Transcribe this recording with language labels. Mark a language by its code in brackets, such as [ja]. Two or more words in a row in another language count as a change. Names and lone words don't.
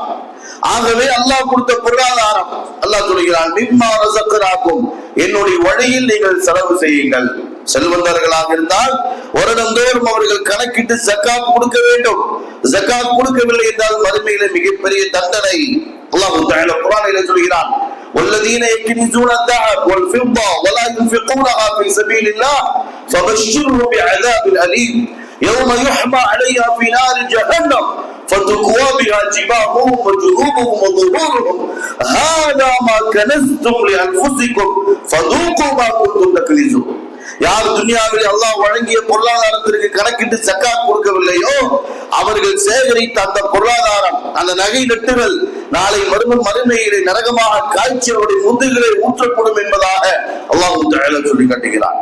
[ta] ஆகவே அல்லாஹ் கொடுத்த பொருளாதாரம், அல்லாஹ் சொல்கிறான், [ar] مما رزقناكم, [ta] என்னுடைய வழியில் நீங்கள் செலவு செய்யுங்கள். செல்வந்தர்களாக இருந்தால் வருடந்தோறும் அவர்கள் கணக்கிட்டு ஜக்காத் கொடுக்க வேண்டும். ஜக்காத் கொடுக்கவில்லை என்றால் மறுமையிலே மிகப்பெரிய தண்டனை. அல்லாஹ் தஆலா குர்ஆனிலே சொல்கிறான், [ar] والذين يكنزون الذهب والفضة ولا ينفقونها في سبيل الله فبشرهم بعذاب أليم يوم يحمى عليها في نار جهنم فتكوى بها جباههم وجنوبهم وظهورهم هذا ما كنزتم لأنفسكم فذوقوا ما كنتم تكنزون. [ta] யார் துன்யாவில் அல்லாஹ் வழங்கிய பொருளாதாரத்திற்கு கணக்கிட்டு ஜக்காத் கொடுக்கவில்லையோ அவர்கள் சேகரித்த அந்த பொருளாதாரம், அந்த நகை நட்டுகள் நாளை மறுமையிலே நரகமாக காய்ச்சலுடைய முதுகிலே ஊற்றப்படும் என்பதாக அல்லாஹ் தஆலா சொல்லி காட்டுகிறார்.